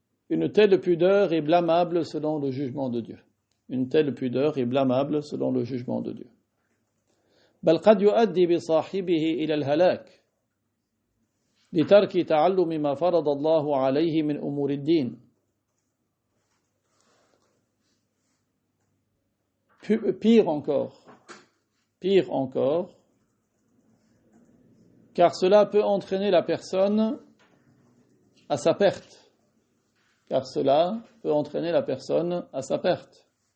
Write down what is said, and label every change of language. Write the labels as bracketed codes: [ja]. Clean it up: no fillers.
[fr] Une telle pudeur est blâmable selon le jugement de Dieu. Une telle pudeur est blâmable selon le jugement de Dieu. [ar] بل قد يؤدي بصاحبه إلى الهلاك لترك تعلم ما فرض الله عليه من أمور الدين. [fr] Pire encore, car cela peut entraîner la personne à sa perte. Car cela peut entraîner la personne à sa perte.